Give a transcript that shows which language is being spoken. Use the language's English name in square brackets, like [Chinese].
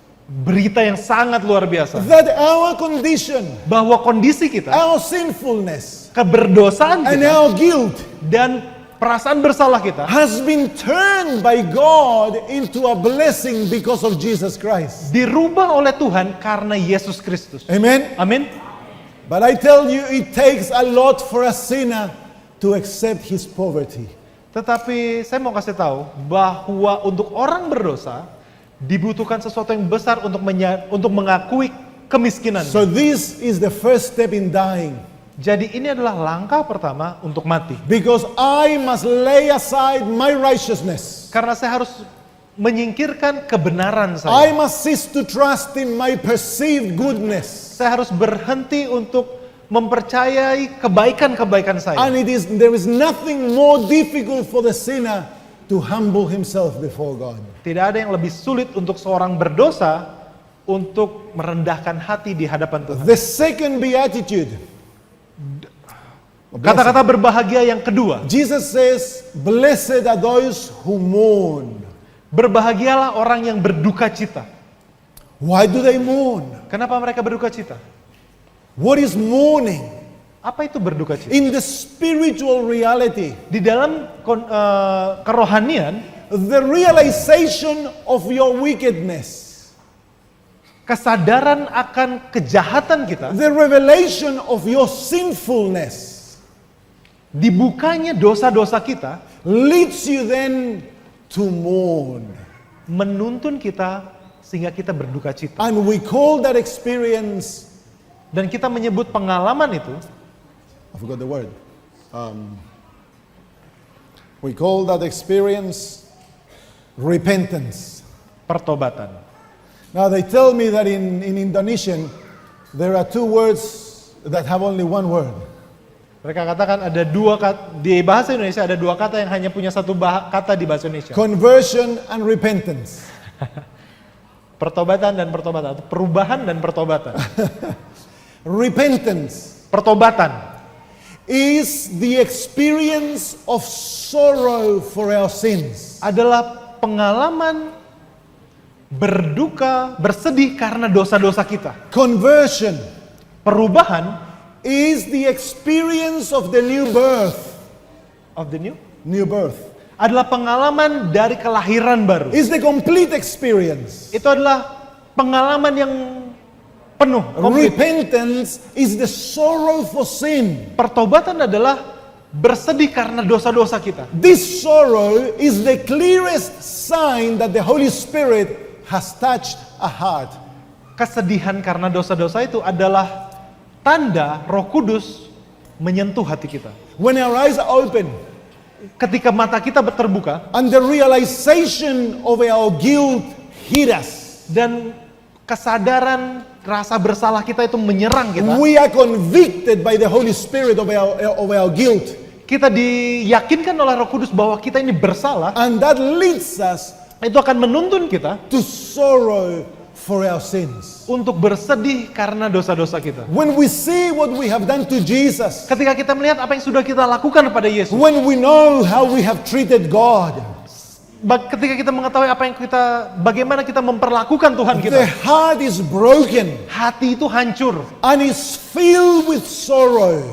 [Indonesian] Berita yang sangat luar biasa [English] that our condition, [Indonesian] bahwa kondisi kita, [English] our sinfulness, [Indonesian] keberdosaan [English] and [Indonesian] kita, [English] our guilt [Indonesian] dan perasaan bersalah kita [English] has been turned by God into a blessing because of Jesus Christ. [Indonesian] dirubah oleh Tuhan karena Yesus Kristus. [English] Amen. [Indonesian] Amin. [English] But I tell you, it takes a lot for a sinner to accept his poverty. [Indonesian] Tetapi saya mau kasih tahu bahwa untuk orang berdosa dibutuhkan sesuatu yang besar untuk mengakui kemiskinan. [English] So this is the first step in dying. [Indonesian] Jadi ini adalah langkah pertama untuk mati. [English] Because I must lay aside my righteousness. [Indonesian] Karena saya harus menyingkirkan kebenaran saya. [English] must cease to trust in my perceived goodness. [Indonesian] Saya harus berhenti untuk mempercayai kebaikan-kebaikan saya. [English] And there is nothing more difficult for the sinner to humble himself before God. [Indonesian] Tidak ada yang lebih sulit untuk seorang berdosa untuk merendahkan hati di hadapan Tuhan. [English] The second beatitude. [Indonesian] Kata-kata berbahagia yang kedua. [English] Jesus says, blessed are those who mourn. [Indonesian] Berbahagialah orang yang berduka cita. [English] Why do they mourn? [Indonesian] Kenapa mereka berduka cita? [English] What is mourning? [Indonesian] Apa itu berduka cita? [English] In the spiritual reality, [Indonesian] Di dalam kerohanian, [English] the realization of your wickedness, [Indonesian] kesadaran akan kejahatan kita, [English] the revelation of your sinfulness, [Indonesian] dibukanya dosa-dosa kita, [English] leads you then to mourn. [Indonesian] menuntun kita sehingga kita berduka cita. [English] And we call that experience, [Indonesian] Dan kita menyebut pengalaman itu, [English] I forgot the word. We call that experience repentance. [Indonesian] pertobatan. [English] Now they tell me that in Indonesian, there are two words that have only one word. [Indonesian] Mereka katakan ada dua kata, di bahasa Indonesia ada dua kata yang hanya punya satu kata di bahasa Indonesia. [English] Conversion and repentance. [Indonesian] Pertobatan dan pertobatan, atau perubahan dan pertobatan. [English] Repentance [Indonesian] Pertobatan [English] is the experience of sorrow for our sins. [Indonesian] adalah pengalaman berduka, bersedih karena dosa-dosa kita. [English] Conversion [Indonesian] Perubahan [English] is the experience of the new birth. of the New birth [Indonesian] adalah pengalaman dari kelahiran baru. [English] is the complete experience. [Indonesian] Itu adalah pengalaman yang penuh, komplit. [English] Repentance is the sorrow for sin. [Indonesian] Pertobatan adalah bersedih karena dosa-dosa kita. [English] This sorrow is the clearest sign that the Holy Spirit has touched a heart. [Indonesian] Kesedihan karena dosa-dosa itu adalah tanda Roh Kudus menyentuh hati kita. [English] When our eyes are open [Indonesian] Ketika mata kita terbuka [English] and the realization of our guilt hit us, [Indonesian] dan kesadaran rasa bersalah kita itu menyerang kita, [English] we are convicted by the Holy Spirit of our guilt, [Indonesian] kita diyakinkan oleh Roh Kudus bahwa kita ini bersalah, [English] and that leads us [Indonesian] itu akan menuntun kita [English] to sorrow for our sins. [Indonesian] untuk bersedih karena dosa-dosa kita. [English] When we see what we have done to Jesus, [Indonesian] Ketika kita melihat apa yang sudah kita lakukan kepada Yesus, [English] when we know how we have treated God, [Indonesian] ketika kita mengetahui bagaimana kita memperlakukan Tuhan [English] the [Indonesian] kita, [English] heart is broken [Indonesian] hati itu hancur [English] and is filled with sorrow.